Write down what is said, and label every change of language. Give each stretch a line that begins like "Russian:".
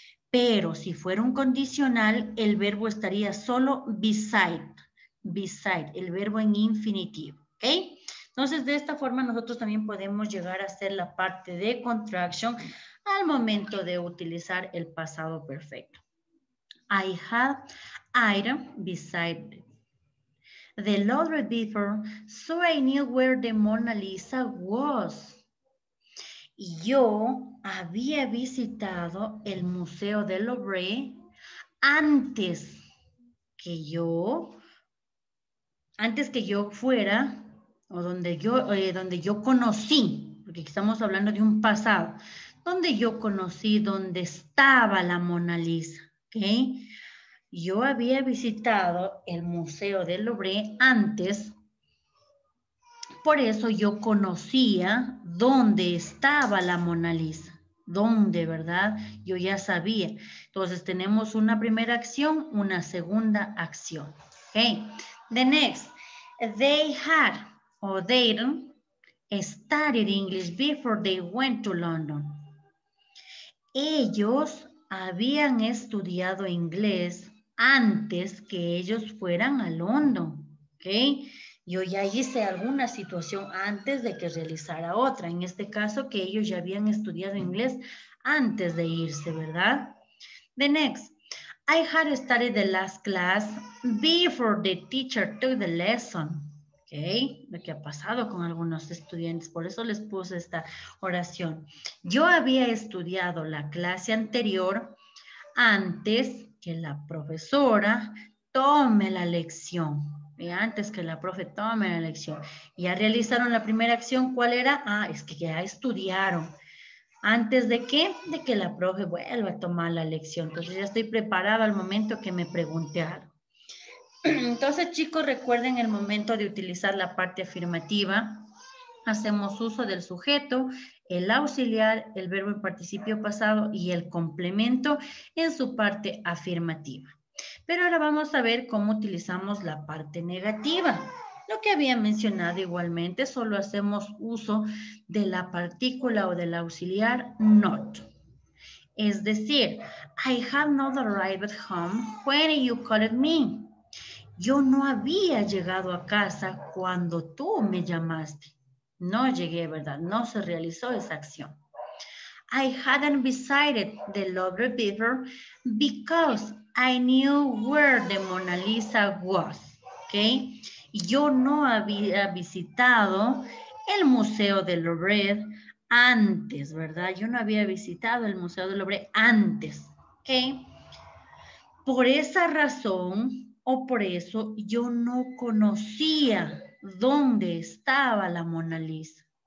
Spanish: Pero si fuera un condicional, el verbo estaría solo beside, el verbo en infinitivo, ¿ok? Entonces, de esta forma nosotros también podemos llegar a hacer la parte de contraction al momento de utilizar el pasado perfecto.
English: I had item beside the Louvre before, so I knew where the Mona Lisa was.
Spanish: Y yo había visitado el Museo del Louvre antes que yo fuera, o donde yo conocí, porque estamos hablando de un pasado, donde yo conocí donde estaba la Mona Lisa, ¿ok? Yo había visitado el Museo del Louvre antes, por eso yo conocía dónde estaba la Mona Lisa. ¿Dónde, verdad? Yo ya sabía. Entonces tenemos una primera acción, una segunda acción.
English: Okay. The next, they had or they studied English before they went to London.
Spanish: Ellos habían estudiado inglés antes que ellos fueran a London. ¿Ok? Yo ya hice alguna situación antes de que realizara otra. En este caso, que ellos ya habían estudiado inglés antes de irse, ¿verdad?
English: The next. I had studied the last class before the teacher took the lesson.
Spanish: ¿Ok? Lo que ha pasado con algunos estudiantes. Por eso les puse esta oración. Yo había estudiado la clase anterior antes que la profesora tome la lección. Antes que la profe tome la lección. Ya realizaron la primera acción. ¿Cuál era? Es que ya estudiaron. ¿Antes de qué? De que la profe vuelva a tomar la lección. Entonces ya estoy preparada al momento que me pregunte algo. Entonces, chicos, recuerden el momento de utilizar la parte afirmativa. Hacemos uso del sujeto, el auxiliar, el verbo en participio pasado y el complemento en su parte afirmativa. Pero ahora vamos a ver cómo utilizamos la parte negativa. Lo que había mencionado igualmente, solo hacemos uso de la partícula o del auxiliar not. Es decir,
English: I have not arrived home when you called me.
Spanish: Yo no había llegado a casa cuando tú me llamaste. No llegué, ¿verdad? No se realizó esa acción.
English: I hadn't visited the Louvre before because I knew where the Mona Lisa was.
Spanish: ¿Ok? Yo no había visitado el Museo del Louvre antes, ¿verdad? Yo no había visitado el Museo del Louvre antes. ¿Ok? Por esa razón o por eso yo no conocía dónde estaba la Mona Lisa.